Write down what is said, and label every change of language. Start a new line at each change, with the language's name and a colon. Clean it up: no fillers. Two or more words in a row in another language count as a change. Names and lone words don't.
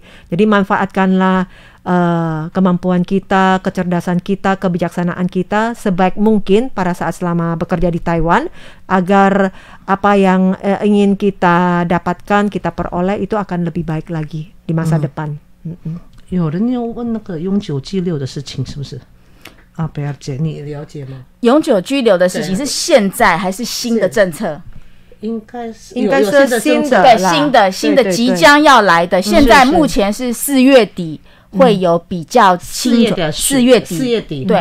Indonesian: Jadi manfaatkanlah kemampuan kita, kecerdasan kita, kebijaksanaan kita sebaik mungkin pada saat selama bekerja di Taiwan, agar apa yang ingin kita dapatkan, kita peroleh itu akan lebih baik lagi di masa depan.
Chinese: 有人要问那个永久居留的事情是不是？贝尔姐，你了解吗？永久居留的事情是现在还是新的政策？应该是新的，对，新的即将要来的。现在目前是4月底会有比较清楚，4月底，对，